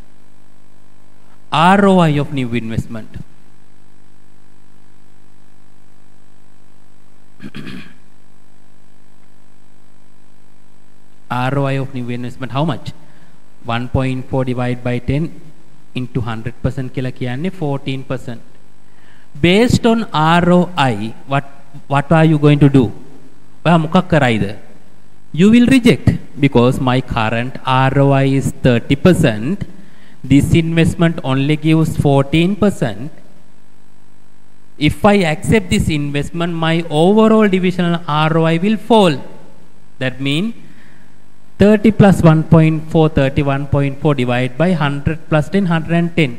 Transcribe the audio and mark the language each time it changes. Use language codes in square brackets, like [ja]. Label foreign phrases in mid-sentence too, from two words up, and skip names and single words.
[en] ROI of new investment. ROI of new investment how much? 1.4 divided by 10 into 100% [si] කියලා කියන්නේ [en] 14%. Based on ROI, what are you going to do? [si] ඔයා මොකක් කරයිද? [en] You will reject because my current ROI is 30%. This investment only gives 14%. If I accept this investment, my overall divisional ROI will fall. That means 30 plus 1.4, 31.4 divided by 100 plus 10, 110.